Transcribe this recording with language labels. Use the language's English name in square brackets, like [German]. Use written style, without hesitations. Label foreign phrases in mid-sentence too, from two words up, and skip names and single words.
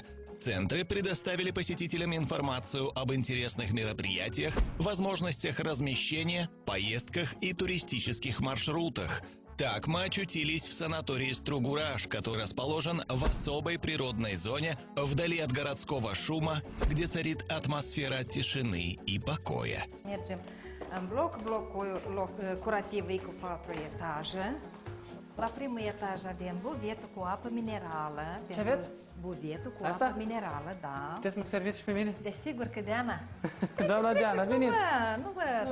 [Russian] Центры предоставили посетителям информацию об интересных мероприятиях, возможностях размещения, поездках и туристических маршрутах. Так мы очутились в санатории Стругураш, который расположен в особой природной зоне, вдали от городского шума, где царит атмосфера тишины и покоя. [Romanian] Mergem în blocul curativ e cu 4 etaje. La primul etaj avem buvetă cu apă minerală. Ce aveți? Buvetă cu Asta? apă minerală, da. Puteți să mă serviți și pe mine? Desigur că Diana. Doamna Diana, veniți! Nu vă